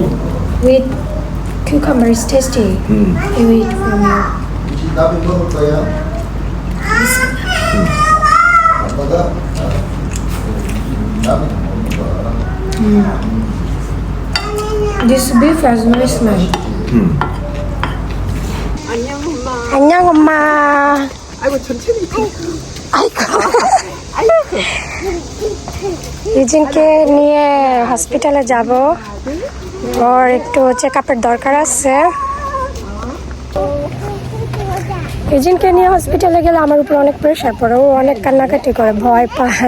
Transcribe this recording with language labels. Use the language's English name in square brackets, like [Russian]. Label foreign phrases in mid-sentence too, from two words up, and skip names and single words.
[English] With cucumbers, tasty. You eat from you. This beef has no smell. [Korean] 안녕 엄마. 아이고 천천히. 아이고. [Bangla] ইউজিনকে নিয়ে হসপিটালে যাব, ওর একটু চেক আপের দরকার আছে। ইউজিনকে নিয়ে হসপিটালে গেলে আমার উপর অনেক প্রেশার পড়ে, ও অনেক কান্নাকাটি করে, ভয় পায়।